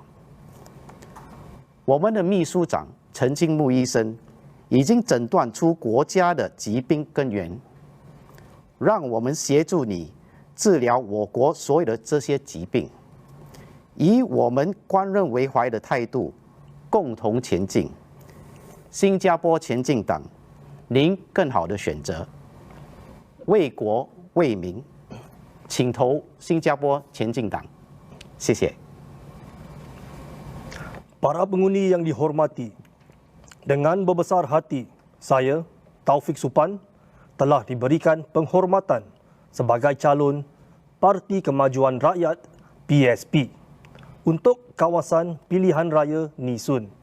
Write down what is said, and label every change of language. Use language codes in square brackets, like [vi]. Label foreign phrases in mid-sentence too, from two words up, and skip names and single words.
[zh] 我们的秘书长陈金木医生已经诊断出国家的疾病根源，让我们协助你治疗我国所有的这些疾病，以我们观任为怀的态度，共同前进。新加坡前进党，您更好的选择。为国为民，请投新加坡前进党。谢谢。 [ms] Para pengundi yang dihormati, dengan berbesar hati, saya, Taufik Supan, telah diberikan penghormatan sebagai calon Parti Kemajuan Rakyat PSP untuk kawasan pilihan raya Nee Soon.